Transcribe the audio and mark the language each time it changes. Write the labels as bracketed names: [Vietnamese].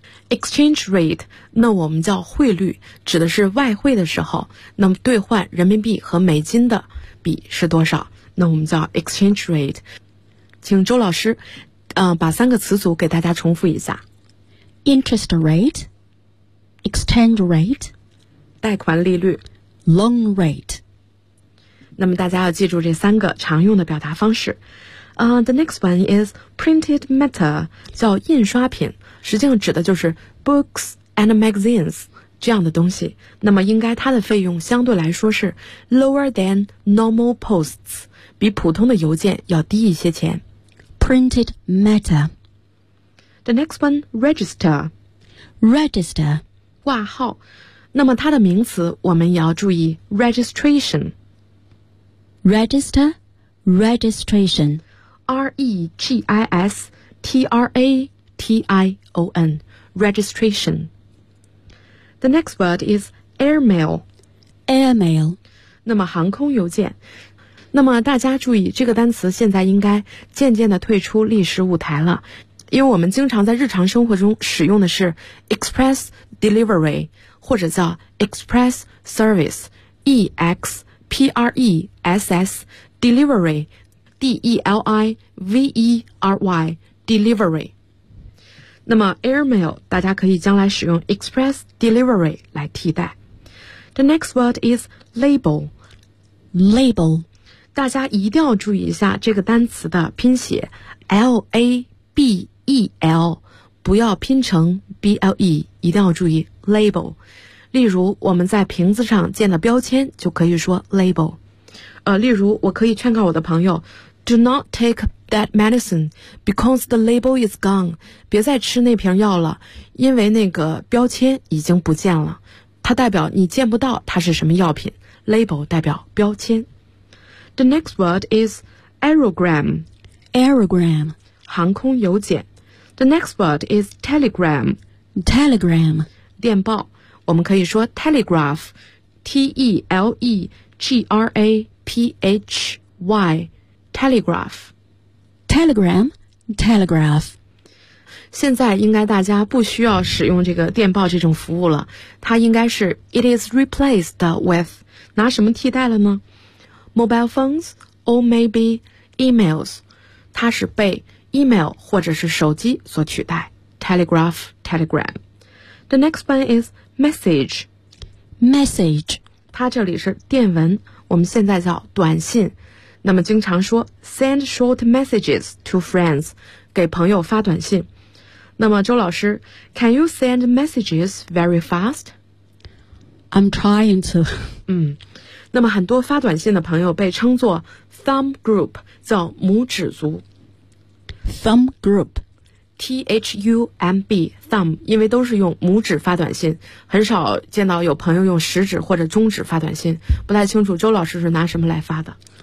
[Chinese] Exchange rate， 那我们叫汇率，指的是外汇的时候，那么兑换人民币和美金的比是多少，那我们叫 exchange rate。请周老师把三个词组给大家重复一下， [English] interest rate， exchange rate， [Chinese] 贷款利率， [English] loan rate。 [Chinese] 那么大家要记住这三个常用的表达方式。 [English] The next one is printed matter， [Chinese] 叫印刷品，实际上指的就是 [English] books and magazines [Chinese] 这样的东西。那么应该它的费用相对来说是 [English] lower than normal posts， [Chinese] 比普通的邮件要低一些钱。 [English] Printed matter。 The next one register 挂号。 [Chinese] 那么它的名词我们也要注意 registration registration registration。 [English] The next word is airmail [Chinese] 那么航空邮件。那么大家注意这个单词现在应该渐渐的退出历史舞台了，因为我们经常在日常生活中使用的是 express delivery 或者叫 express service， express delivery， delivery delivery。那么 airmail 大家可以将来使用 express delivery 来替代。 [English] The next word is label [Chinese] 大家一定要注意一下这个单词的拼写 label， 不要拼成 ble， 一定要注意 label。例如我们在瓶子上见的标签就可以说 label。例如我可以劝告我的朋友 [English] Do not take that medicine because the label is gone， [Chinese] 别再吃那瓶药了，因为那个标签已经不见了，它代表你见不到它是什么药品， label 代表标签。 [English] The next word is aerogram 航空邮件。 The next word is telegram [Chinese] 电报，我们可以说 telegraph， T-E-L-E-G-R-A-P-H-Y， telegraph。现在应该大家不需要使用这个电报这种服务了，它应该是 [English] it is replaced with， [Chinese] 拿什么替代了呢？ [English] mobile phones or maybe emails， [Chinese] 它是被 email 或者是手机所取代， telegraph， telegram。 [English] The next one isMessage， [Chinese] 它这里是电文，我们现在叫短信。那么经常说 [English] send short messages to friends， [Chinese] 给朋友发短信。那么周老师 ， [English] Can you send messages very fast？ I'm trying to。 [Chinese] 那么很多发短信的朋友被称作 thumb group， 叫拇指族。 [English] Thumb group。 [Chinese] T-H-U-M-B thumb， 因为都是用拇指发短信，很少见到有朋友用食指或者中指发短信，不太清楚周老师是拿什么来发的。